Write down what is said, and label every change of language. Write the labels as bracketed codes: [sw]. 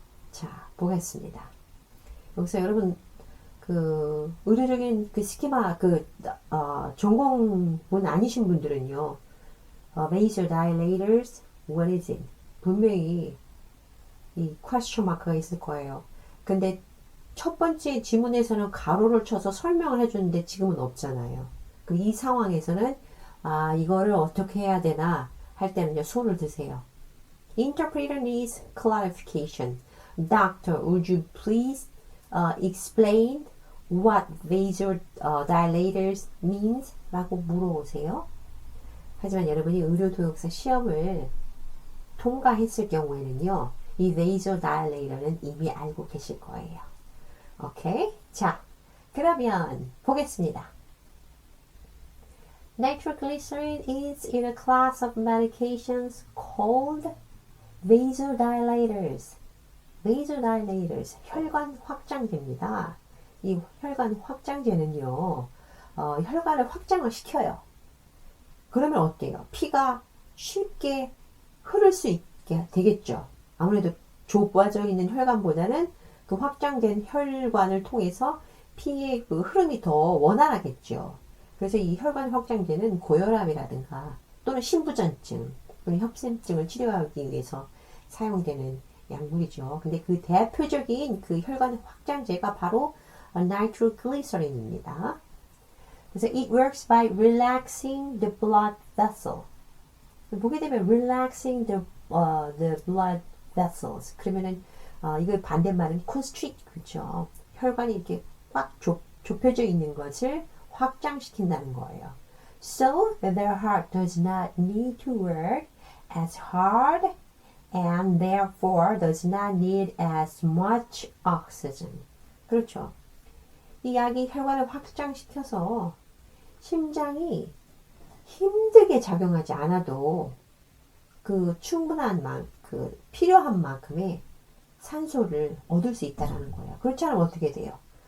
[ko] 자, 보겠습니다. 여기서 여러분 그 의료적인 그 스키마 전공분 아니신 분들은요, [en] vasodilators, what is it? [ko] 분명히 이 [en] question mark [ko] 가 있을 거예요. 근데 첫 번째 지문에서는 가로를 쳐서 설명을 해주는데 지금은 없잖아요. 그럼 이 상황에서는 이거를 어떻게 해야 되나 할 때는요, 손을 드세요. [en] Interpreter needs clarification. Doctor, would you please explain what vasodilators means? [ko] 라고 물어보세요. 하지만 여러분이 의료도역사 시험을 통과했을 경우에는요, 이 vasodilator는 이미 알고 계실 거예요. 오케이? 자, 그러면 보겠습니다. [en] Nitroglycerin is in a class of medications called vasodilators. [ko] vasodilators, 혈관 확장제입니다. 이 혈관 확장제는요, 혈관을 확장을 시켜요. 그러면 어때요? 피가 쉽게 흐를 수 있게 되겠죠. 아무래도 좁아져 있는 혈관보다는 그 확장된 혈관을 통해서 피의 그 흐름이 더 원활하겠죠. 그래서 이 혈관 확장제는 고혈압이라든가 또는 심부전증 또는 협심증을 치료하기 위해서 사용되는 약물이죠. 근데 그 대표적인 그 혈관 확장제가 바로 nitroglycerin입니다. 그래서 [en] it works by relaxing the blood vessel. [ko] 보게 되면 [en] relaxing the blood vessels. [ko] 그러면은 이거 반대말은 constrict, 그죠? 혈관이 이렇게 꽉 좁혀져 있는 것을 확장시킨다는 거예요. [en] So their heart does not need to work as hard and therefore does not need as much oxygen. [ko] 그렇죠. 이 약이 혈관을 확장시켜서 심장이 힘들게 작용하지 않아도 그 충분한 그 필요한 만큼의 산소를 얻을 수 있다는 거예요. 그렇지 않으면 어떻게 돼요?